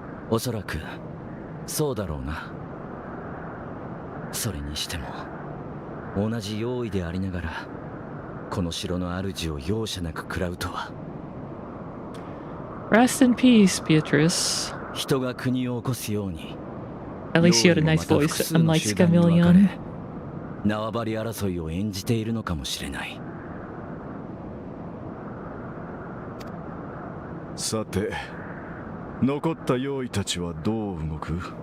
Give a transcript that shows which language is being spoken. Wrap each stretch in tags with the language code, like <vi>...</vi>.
<ja>おそらくそうだろうな。それにしても同じ用意でありながらこの城の主を容赦なく食らうとは。</ja> <en>Rest in peace, Beatrice.</en> <ja>人が国を起こすように。</ja> <en>At least you had a nice voice, unlike Scamillion.</en> <ja>縄張り争いを演じているのかもしれない。さて、残った用意たちはどう動く？</ja>